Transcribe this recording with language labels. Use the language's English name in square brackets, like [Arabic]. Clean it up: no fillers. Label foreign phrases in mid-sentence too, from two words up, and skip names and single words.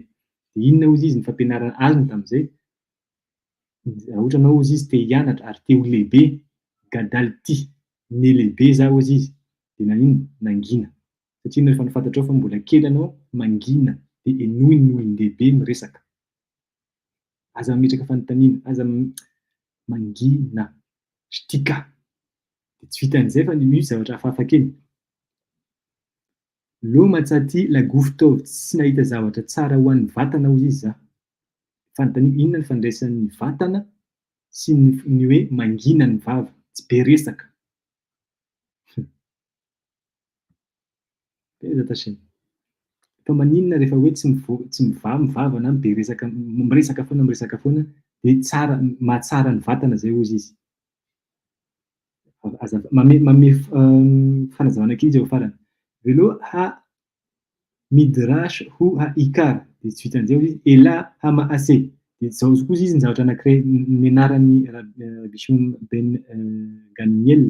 [Malagasy] Dia inona hozy izy ny fampianarana azy tamin'izay? Raha ohatra anao hozy izy te hianatra ary te ho lehibe, gadalty, ny lehibe za hozy izy dia nanino? Nangina. Satria rehefa fantatrao fa mbola kely anao, mangina dia enohy ny olon-dehibe miresaka. Aza mametraka fanontaniana, aza mangina, shtika. Dia tsy vitan'izay fa misy zavatra hafahafa kely. [Hebrew] לא מצאתי לגוף טוב, [Malagasy] tsy nahita zavatra tsara ho an'ny vatana hozy izy za. Fanontaniana inona ny fandraisan'ny vatana sy ny hoe mangina ny vava, tsy be resaka. [Hebrew] בעזרת השם. [Malagasy] Fa maninona rehefa hoe tsy mivava na be resaka, miresaka foana dia tsara, mahatsara ny vatana zay hozy izy. Manome fanazavana kely izy eo farany. [Hebrew] ולא מדרש הוא העיקר. [Malagasy] Dia tsy vitan'izay hozy izy, [Hebrew] אלא המעשה. [Malagasy] Dia zao kosa izy ny zavatra anankiray nianaran'ny Rabbi Shimon ben Gamiel.